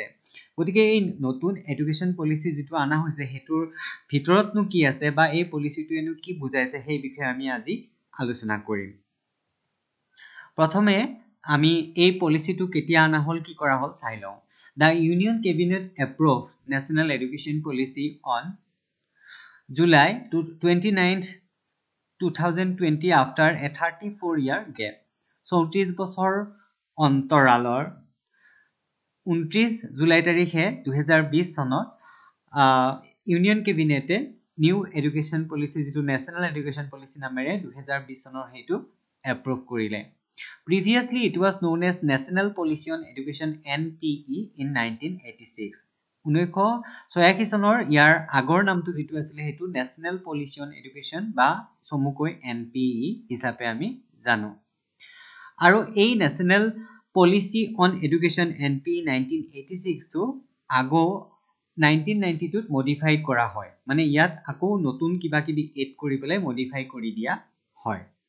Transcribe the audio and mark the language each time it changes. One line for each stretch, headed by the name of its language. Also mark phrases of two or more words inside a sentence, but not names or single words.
Assamese: গতিকে এই নতুন
English: education policy
Assamese: যিটো অনা হৈছে সেইটোৰ ভিতৰতনো কি আছে বা এই পলিচিটোৱেনো কি বুজাইছে সেই বিষয়ে আমি আজি আলোচনা কৰিম। প্ৰথমে আমি এই পলিচিটো কেতিয়া আনা হ'ল, কি কৰা হ'ল চাই লওঁ।
English: The Union Cabinet approve National Education Policy on July 29, 2020 after a 34 year gap।
Assamese: 34 বছৰ অন্তৰালৰ 29 জুলাই তাৰিখে 2020 চনত
English: Union Cabinet new education policy
Assamese: যিটো
English: national education policy
Assamese: নামেৰে 2020 চনৰ সেইটো এপ্ৰুভ কৰিলে।
English: Previously it was known as National Policy on Education NPE in 1986।
Assamese: 1986 চনৰ ইয়াৰ আগৰ নামটো যিটো আছিলে সেইটো
English: national policy on education
Assamese: বা চমুকৈ NPE হিচাপে আমি জানো। আৰু এই
English: national policy on education
Assamese: NPE 1986 টো আগো 1992ত মডিফাইড কৰা হয়, মানে ইয়াত আকৌ নতুন কিবা কিবি এড কৰি পেলাই মডিফাই কৰি দিয়া হয়।